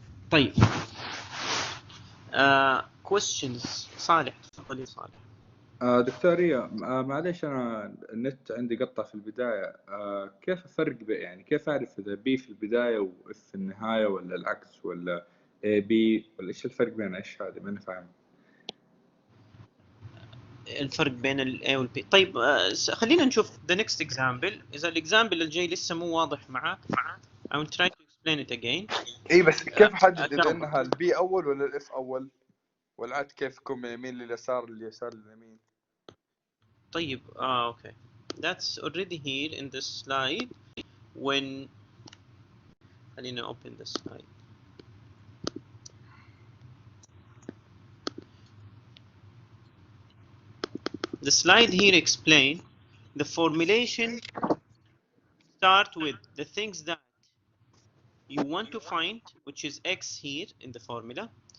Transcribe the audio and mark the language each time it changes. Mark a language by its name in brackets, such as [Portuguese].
[Arabic] طيب [English] questions. [Arabic] صالح, تفضل يا صالح. دكتور ريا، معليش انا النت عندي قطع في البدايه. كيف افرق يعني كيف اعرف اذا بي في البدايه واف في النهايه ولا العكس ولا اي بي، ولا ايش الفرق بين ايش هذه؟ ماني فاهم الفرق بين ال A وال B. طيب خلينا نشوف [English] the next example. [Arabic] إذا الإكزامبل الجاي لسه مو واضح معك, [English] I will try to explain it again. [Arabic] اي بس كيف احدد اذا انها البي اول ولا الاف اول، والعكس كيف يكون من اليمين لليسار اليسار لليمين؟ [English] طيب okay, that's already here in this slide. When خلينا open the slide. The slide here explain the formulation. Start with the things that you want to find, which is x here in the formula.